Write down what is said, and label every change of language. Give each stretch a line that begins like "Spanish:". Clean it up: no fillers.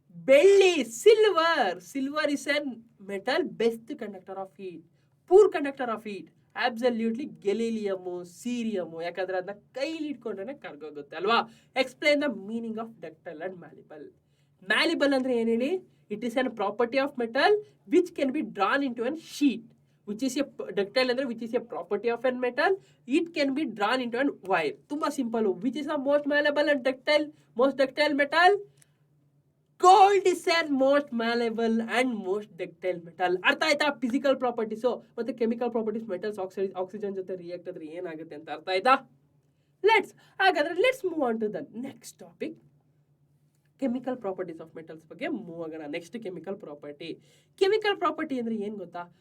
English: ಬೆಳ್ಳಿ, silver is an metal best conductor of heat. Poor conductor of heat absolutely gallium, cerium.
Kannada: ಯಾಕಂದ್ರೆ ಅದನ್ನ ಕೈಲಿ ಇಟ್ಕೊಂಡ್ರೆ ಕರ್ಗೋಗುತ್ತೆ ಅಲ್ವಾ?
English: explain the meaning of ductile and malleable
Kannada: ಅಂದ್ರೆ ಏನ್ ಹೇಳಿ?
English: It is an property of metal which can be drawn into an sheet. which is a ductile
Kannada: ಅಂದ್ರೆ
English: which is a property of a metal, it can be drawn into an wire.
Kannada: ತುಂಬಾ simple.
English: which is the most malleable and most ductile metal? Gold is a most malleable and most ductile metal.
Kannada: ಅರ್ಥ ಆಯ್ತಾ? Physical properties ಮತ್ತೆ chemical properties metals oxygen ಜೊತೆ react ಆದ್ರೆ ಏನಾಗುತ್ತೆ ಅಂತ ಅರ್ಥ ಆಯ್ತಾ?
English: Let's move on to the next topic. Chemical properties of metals
Kannada: ಬಗ್ಗೆ ಮೂವ್ ಆಗೋಣ. ನೆಕ್ಸ್ಟ್ ಕೆಮಿಕಲ್ ಪ್ರಾಪರ್ಟಿ ಅಂದ್ರೆ ಏನ್ ಗೊತ್ತಾ?